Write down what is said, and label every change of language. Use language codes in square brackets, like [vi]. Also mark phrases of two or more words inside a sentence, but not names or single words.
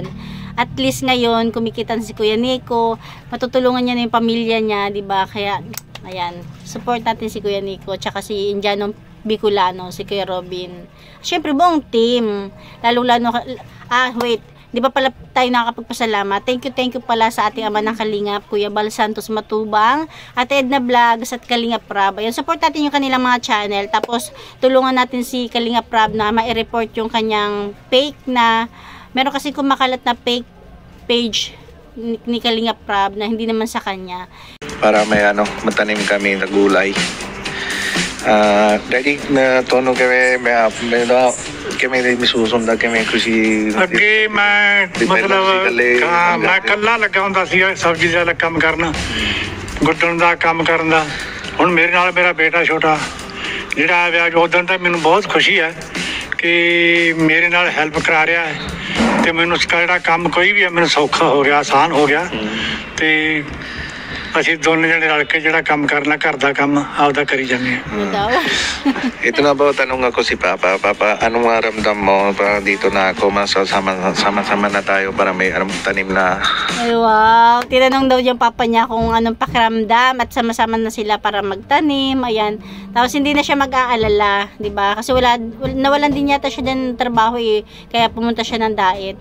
[tl] At least ngayon kumikita si Kuya Nico, matutulungan niya na yung pamilya niya, 'di ba? Kaya ayan, support natin si Kuya Nico tsaka si Indiano Bicolano, si Kuya Robin. Siyempre buong team. Lalo wait. Di ba pala tayo nakakapagpasalamat? [en] Thank you [tl] pala sa ating ama ng Kalingap, Kuya Bal Santos Matubang, at Edna Vlogs at Kalingap Prab. Ayan, support natin yung kanilang mga channel. Tapos, tulungan natin si Kalingap Prab na ma-report yung kanyang fake na, meron kasi kumakalat na fake page ni Kalingap Prab na hindi naman sa kanya. Para may matanim kami na gulay. Daddy, [pa] ਤੁਹਾਨੂੰ ਕਿਵੇਂ ਮੇਰਾ ਕਿਵੇਂ ਦੀ ਮਹਿਸੂਸ ਹੁੰਦਾ ਕਿਵੇਂ ਖੁਸ਼ੀ ਅੱਗੇ ਮੈਂ ਮਤਲਬ ਮੈਂ ਕੱਲਾ ਲੱਗਾ ਹੁੰਦਾ ਸੀ ਸਬਜ਼ੀ ਦਾ ਕੰਮ ਕਰਨ ਗੁੱਡਣ ਦਾ ਕੰਮ ਕਰਨ ਦਾ ਹੁਣ ਮੇਰੇ ਨਾਲ ਮੇਰਾ ਬੇਟਾ ਛੋਟਾ ਜਿਹੜਾ ਆ ਵਿਆਹ ਉਦੋਂ ਤਾਂ ਮੈਨੂੰ ਬਹੁਤ ਖੁਸ਼ੀ ਹੈ ਕਿ ਮੇਰੇ ਨਾਲ ਹੈਲਪ ਕਰਾ ਰਿਹਾ ਹੈ ਤੇ ਮੈਨੂੰ ਜਿਹੜਾ ਕੰਮ ਕੋਈ ਵੀ ਹੈ ਮੈਨੂੰ ਸੌਖਾ ਹੋ ਗਿਆ ਆਸਾਨ ਹੋ ਗਿਆ ਤੇ ਅਸੀਂ ਦੋਨੇ ਜਣੇ ਰਲ ਕੇ ਜਿਹੜਾ ਕੰਮ ਕਰਨਾ ਘਰ ਦਾ ਕੰਮ ਆਪਦਾ ਕਰੀ ਜਾਂਦੇ ਹਾਂ [tl] Ito na po, tanong ako si Papa. Papa, anong maramdam mo para dito na ako sama-sama na tayo para may tanim na? Ay wow, tinanong daw yung papa niya kung anong pakiramdam at sama-sama na sila para magtanim. Ayan. Tapos hindi na siya mag-aalala, 'di ba? Kasi nawalan din yata siya ng trabaho kaya pumunta siya ng diet.